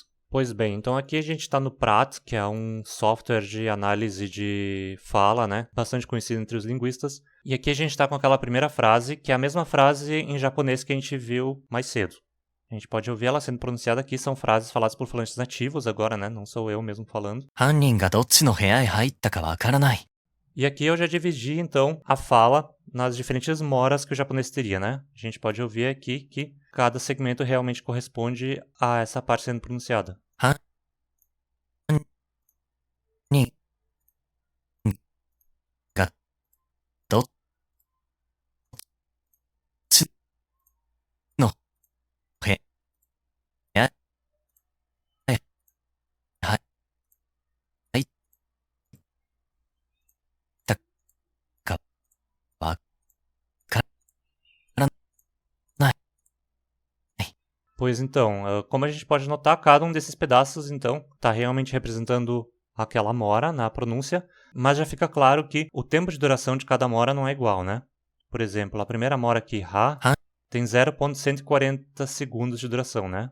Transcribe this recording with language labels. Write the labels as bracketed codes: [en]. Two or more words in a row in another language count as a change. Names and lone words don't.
[pt] Pois bem, então aqui a gente está no Praat, que é um software de análise de fala, né? Bastante conhecido entre os linguistas. E aqui a gente está com aquela primeira frase, que é a mesma frase em japonês que a gente viu mais cedo. A gente pode ouvir ela sendo pronunciada aqui, são frases faladas por falantes nativos agora, né? Não sou eu mesmo falando. [ja] 犯人がどっちの部屋へ入ったかわからない。 [pt] E aqui eu já dividi, então, a fala nas diferentes moras que o japonês teria, né? A gente pode ouvir aqui que cada segmento realmente corresponde a essa parte sendo pronunciada. [ja] 犯人がどっちの部屋へ入ったかわからない。 [pt] Pois então, como a gente pode notar, cada um desses pedaços, então, está realmente representando aquela mora na pronúncia, mas já fica claro que o tempo de duração de cada mora não é igual, né? Por exemplo, a primeira mora aqui, ha, tem 0,140 segundos de duração, né?